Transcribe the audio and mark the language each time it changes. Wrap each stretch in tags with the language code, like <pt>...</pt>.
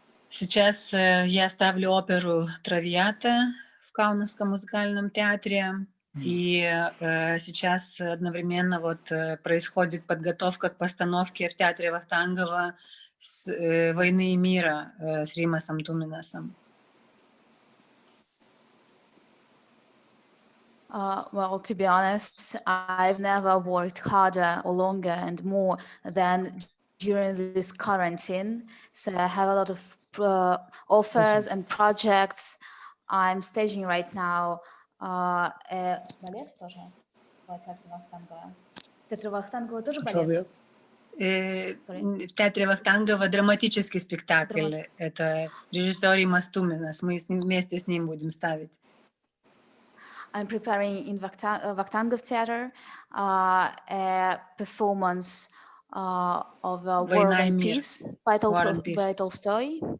<ru>Сейчас я ставлю оперу «Травиата» в Каунасском музыкальном театре. И сейчас одновременно вот происходит подготовка к постановке в театре Вахтангова «Войны и мира» с Римасом Туминасом.</ru> <en>Well, to be honest, I've never worked harder or longer and more than during this quarantine. So I have a lot of offers and projects. I'm staging right now</en> <ru>балет тоже в театре Вахтангова. В театре Вахтангова тоже балет? В театре Вахтангова драматический спектакль. Это режиссер Римас Туминас. Мы вместе с ним будем ставить.</ru> <en>I'm preparing in Vakhtangov Theatre a performance of War and Peace by Tolstoy.</en>